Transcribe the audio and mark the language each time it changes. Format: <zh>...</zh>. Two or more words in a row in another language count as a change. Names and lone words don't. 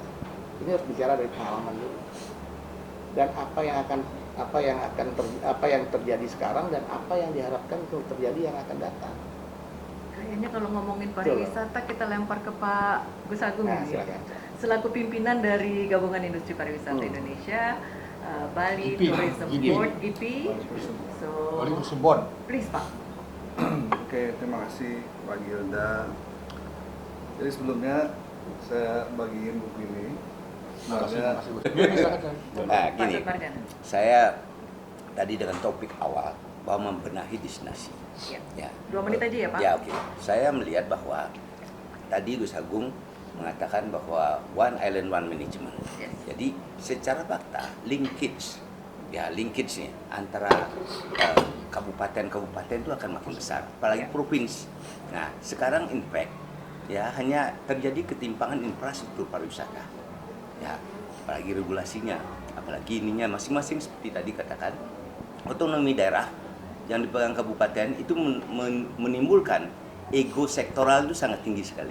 <id>Ini harus bicara dari pengalaman dulu. Dan apa yang terjadi sekarang dan apa yang diharapkan untuk terjadi yang akan datang. Kayaknya kalau ngomongin pariwisata kita lempar ke Pak Gus Agung Nah, ini. silakan. Selaku pimpinan dari Gabungan Industri Pariwisata Indonesia, Bali GIPI. Tourism GIPI. Board (GIPI). So, Bali Usubon. please Pak. Oke, terima kasih Pak Gilda. Jadi sebelumnya saya bagiin buku ini. Sebenarnya Nah, Pak gini, Dut Mardan. saya tadi dengan topik awal bahwa membenahi destinasi. Ya. Ya. 2 menit aja ya Pak. Ya, oke. Saya melihat bahwa tadi Gus Agung mengatakan bahwa</id> <en>one island one management.</en> <id>Yes. Jadi secara fakta linkage nih antara kabupaten-kabupaten itu akan makin besar, apalagi Ya. provinsi. Nah, sekarang</id> <en>in fact</en> <id>ya hanya terjadi ketimpangan infrastruktur pariwisata. Ya, apalagi regulasinya, apalagi ininya masing-masing seperti tadi katakan otonomi daerah yang dipegang kabupaten itu menimbulkan ego sektoral itu sangat tinggi sekali.</id>